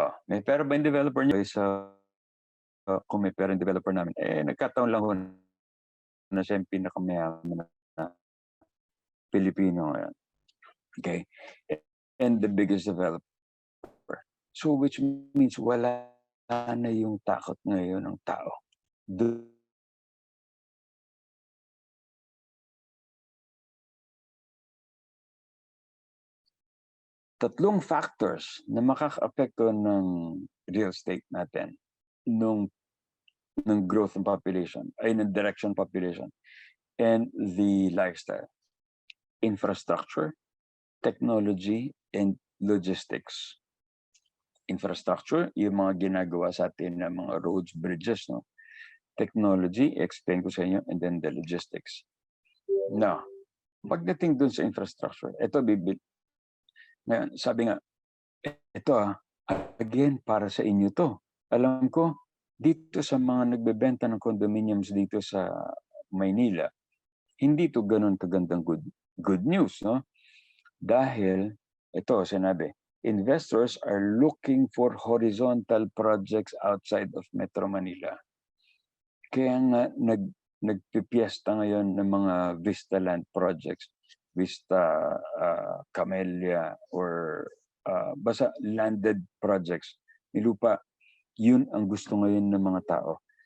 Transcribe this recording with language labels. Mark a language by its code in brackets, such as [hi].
[tl] May pera ba yung developer niya? Kung may pera yung developer namin, nagkataon lang ho na siya yung pinakamayaman na Filipino ngayon. Okay? [en] And the biggest developer. [tl] So which means wala na yung takot ngayon ng tao. Tatlong factors na makaka-apekto ng real estate natin ng growth ng population, ay ng direction population, [en] and the lifestyle. Infrastructure, technology, and logistics. [tl] Infrastructure, yung mga ginagawa sa atin na mga roads, bridges, no? Technology, explain ko sa inyo, [en] and then the logistics. [tl] Now, pagdating dun sa infrastructure, ito ngayon, sabi nga, ito again, para sa inyo to. Alam ko, dito sa mga nagbebenta ng condominiums dito sa Maynila, hindi to ganun kagandang [en] good news, [tl] no? Dahil, ito, sinabi, [en] investors are looking for horizontal projects outside of Metro Manila. [tl] Kaya nga, nagpipiesta ngayon ng mga Vista Land projects, Vista, Camellia, or basta landed projects. Nilupa, yun ang gusto ngayon ng mga tao.